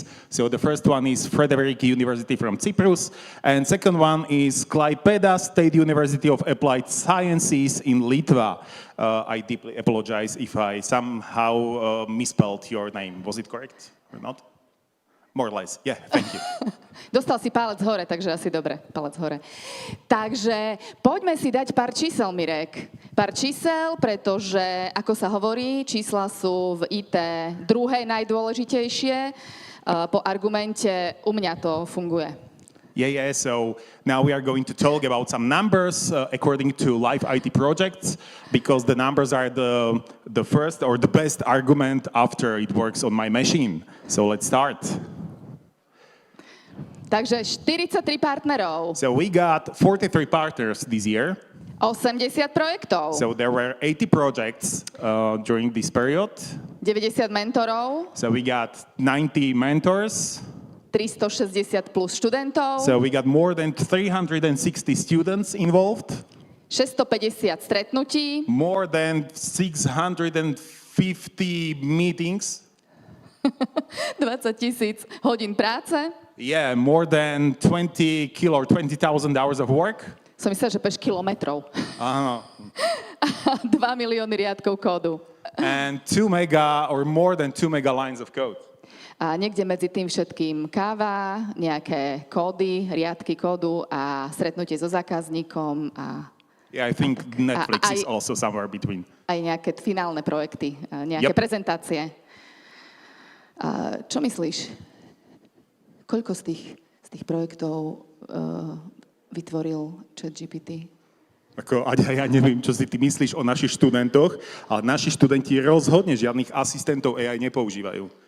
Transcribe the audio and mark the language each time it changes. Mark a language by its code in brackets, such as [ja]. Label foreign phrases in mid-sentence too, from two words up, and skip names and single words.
[en] So the first one is Frederick University from Cyprus, and second one is Klaipėda State University of Applied Sciences in Litva. I deeply apologize if I somehow misspelled your name. Was it correct or not? More or less, yeah, thank you. [sk] Dostal si palec hore, takže asi dobre, palec hore. Takže poďme si dať pár čísel, Mirek. Pár čísel, pretože, ako sa hovorí, čísla sú v IT druhé najdôležitejšie. Po argumente u mňa to funguje. [en] Yeah, so now we are going to talk about some numbers according to live IT projects, because the numbers are the first or the best argument after it works on my machine. So let's start. [sk] Takže 43 partnerov. [en] So we got 43 partners this year. [sk] 80 projektov. [en] So there were 80 projects during this period. [sk] 90 mentorov. [en] So we got 90 mentors. [sk] 360 plus študentov. [en] So we got more than 360 students involved. [sk] 650 stretnutí. [en] More than 650 50 meetings. [sk] 20,000 hodín práce. [en] Yeah, more than 20 or 20,000 hours of work. [sk] Som myslela, že peš kilometrov. Uh, 2 milióny riadkov kódu. [en] and 2 mega or more than 2 mega lines of code. [sk] A niekde medzi tým všetkým káva, nejaké kódy, riadky kódu a stretnutie so zákazníkom a [en] Yeah, I think Netflix is also somewhere between. [sk] aj nejaké finálne projekty, nejaké prezentácie. Čo myslíš? Koľko z tých projektov vytvoril ChatGPT? Ja neviem, čo si ty myslíš o našich študentoch, ale naši študenti rozhodne žiadnych asistentov AI nepoužívajú.